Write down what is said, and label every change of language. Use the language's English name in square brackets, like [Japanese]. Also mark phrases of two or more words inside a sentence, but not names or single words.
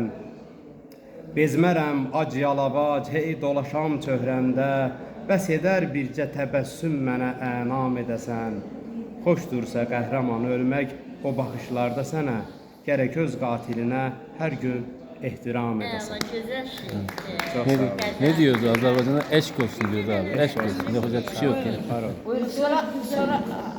[Azerbaijani] Bezmərəm ac yalavac, hey dolaşam çöhrəmdə, bəs edər bircə təbəssüm mənə ənam edəsən. Xoşdursa qəhrəman ölmək o baxışlarda sənə, gərək öz qatilinə hər gün ehtiram edəsən. [Turkish] Ne diyordu Azerbaycan'da? Eşk olsun diyordu abi. Eşk olsun. Yapacak bir şey yok yani. Buyurun. Sonra